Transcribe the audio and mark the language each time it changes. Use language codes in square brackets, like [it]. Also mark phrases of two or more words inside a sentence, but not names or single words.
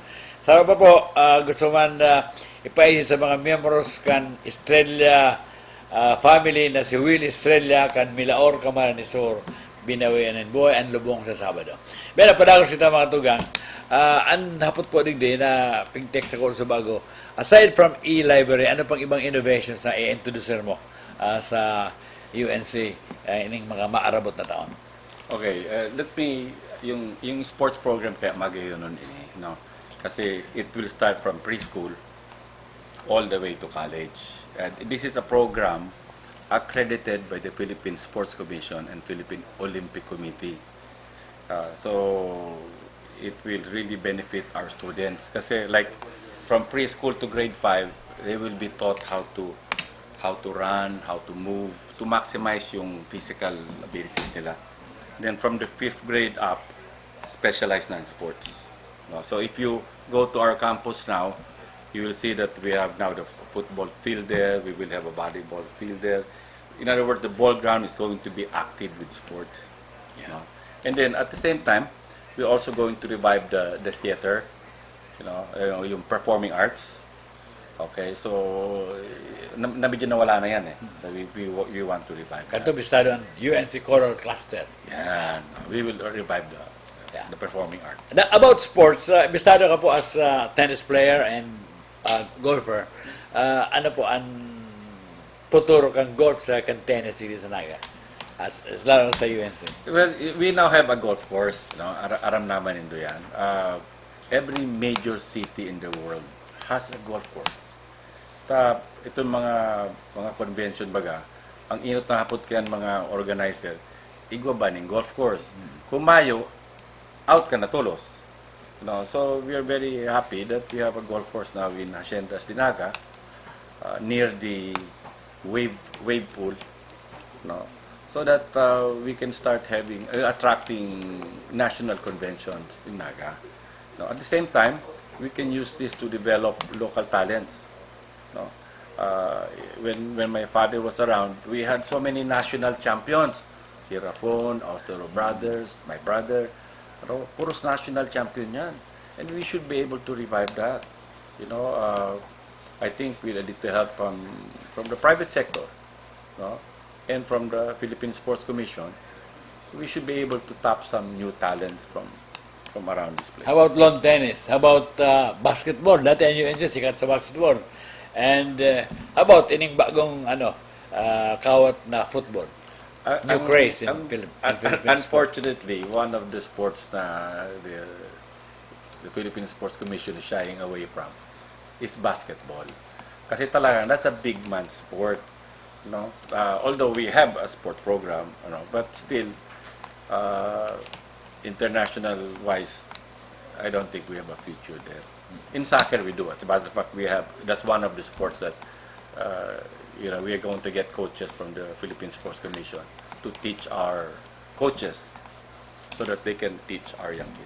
[bik] Sa pa po, gusto man ipaisi sa mga members kan Estrella family na si Will Estrella kan Milaor Camaranesor [tl] binawian ng buhay [bik] ang lubong sa Sabado. Pero padagos kita mga tugang, ang hapot po digdi na ping-text ako sa bago. [en] Aside from e-library, [bik] ano pang ibang innovations na i-introducer mo sa UNC ining mga maarabot na taon? [en] Okay, let me, [bik] yung [en] sports program [bik] kaya magayon nun no? [en] Kasi it will start from preschool all the way to college. And this is a program accredited by the Philippine Sports Commission and Philippine Olympic Committee. So it will really benefit our students. Kasi like from preschool to grade 5, they will be taught how to run, how to move, to maximize yung physical abilities nila. Then from the 5th grade up, specialized na in sports. No? So if you go to our campus now, you will see that we have now the football field there, we will have a volleyball field there. In other words, the ball ground is going to be active with sport. Yeah. You know? And then at the same time, we're also going to revive the theater, yung performing arts. [tl] Okay, so nabigyan na wala na yan eh. [en] So we want to revive that. [bik] Kanto bistado ang UNC Choral Cluster. Yan. [en] We will revive the performing arts. About sports, [bik] bistado ka po as [en] tennis player and golfer. [bik] Ano po ang futuro kang golf sa kan tennis dito sa Naga? As lalo sa UNC. [en] Well, we now have a golf course. No? [bik] Aram naman indo yan. [en] Every major city in the world has a golf course. [bik] Itong mga convention baga, ang inot na hapot kayan mga organizer, igwa ba ning golf course? Kung mayo, out ka na tulos. [en] So we are very happy that we have a golf course now in Haciendas Dinaga, near the wave pool, so that we can start attracting national conventions in Naga. At the same time, we can use this to develop local talents. When my father was around, we had so many national champions. Si Rafon, Austero Brothers, my brother, [bik] puros [en] national champion [bik] yan. [en] And we should be able to revive that. I think we need to help from the private sector, and from the Philippine Sports Commission. We should be able to tap some new talents from around this place. How about lawn tennis? How about basketball? [bik] Dati ang UNC sikat sa basketball. [en] And how about [bik] ining bagong kawat na football? [en] New craze in Philippine Unfortunately, one of the sports na the Philippine Sports Commission is shying away from is basketball. [tl] Kasi talaga, [en] that's a big man sport. Although we have a sport program, but still, international-wise, I don't think we have a future there. In soccer, we do. As a matter of fact, that's one of the sports that, we are going to get coaches from the Philippine Sports Commission to teach our coaches so that they can teach our young kids.